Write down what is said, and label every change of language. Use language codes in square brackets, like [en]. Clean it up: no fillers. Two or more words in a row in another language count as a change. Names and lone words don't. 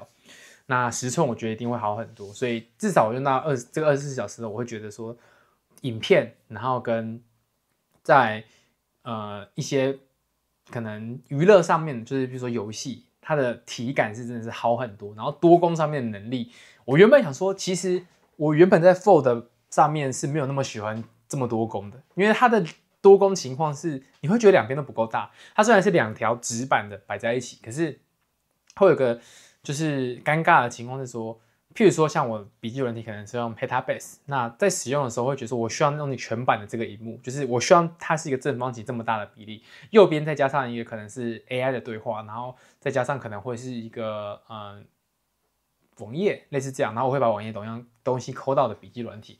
[zh] 那10寸我覺得一定會好很多，所以至少我用到這個24小時的，我會覺得說影片，然後跟在一些可能娛樂上面，就是比如說遊戲，它的體感是真的是好很多。然後多工上面的能力，我原本想說，其實我原本在 Fold 上面是沒有那麼喜歡這麼多工的，因為它的多工情況是你會覺得兩邊都不夠大。它雖然是2條直板的擺在一起，可是會有個就是尷尬的情況是說，譬如說像我筆記軟體可能是用 Petabase， 那在使用的時候會覺得說我需要用你全版的這個螢幕，就是我希望它是一個正方形這麼大的比例，右邊再加上一個可能是 AI 的對話，然後再加上可能會是一個網頁類似這樣，然後我會把網頁東西摳到的筆記軟體。